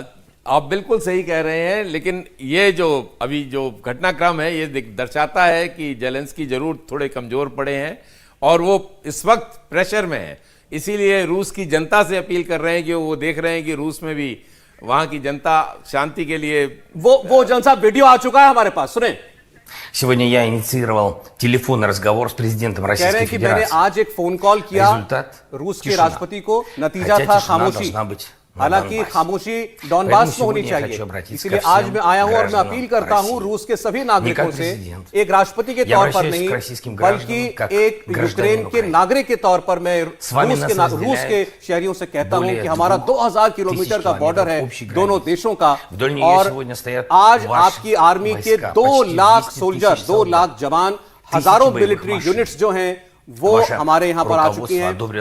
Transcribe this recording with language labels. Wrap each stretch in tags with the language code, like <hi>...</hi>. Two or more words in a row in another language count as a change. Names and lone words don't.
<hi>आप बिल्कुल सही कह रहे हैं, लेकिन ये जो अभी जो घटनाक्रम है ये दर्शाता है कि ज़ेलेंस्की जरूर थोड़े कमजोर पड़े हैं और वो इस वक्त प्रेशर में है। इसीलिए रूस की जनता से अपील कर रहे हैं कि वो देख रहे हैं कि रूस में भी वहां की जनता शांति के लिए वो जनरल साहब वीडियो आ चुका है हमारे पास, सुने।</hi> <ru>Сегодня я инициировал телефонный разговор с президентом Российской Федерации.</ru> <hi>मैंने आज एक फोन कॉल किया रूस के राष्ट्रपति को, नतीजा था खामोशी। हालांकि खामोशी डॉनबास में होनी चाहिए, इसलिए आज मैं आया हूं और मैं अपील करता हूं रूस के सभी नागरिकों से, एक राष्ट्रपति के तौर पर नहीं बल्कि एक यूक्रेन के नागरिक के तौर पर मैं रूस के शहरियों से कहता हूं कि हमारा 2000 किलोमीटर का बॉर्डर है दोनों देशों का, और आज आपकी आर्मी के 2 लाख सोल्जर, 2 लाख जवान, हजारों</hi> <en>military units</en> <hi>जो हैं वो हमारे यहां पर आ चुकी हैं।</hi>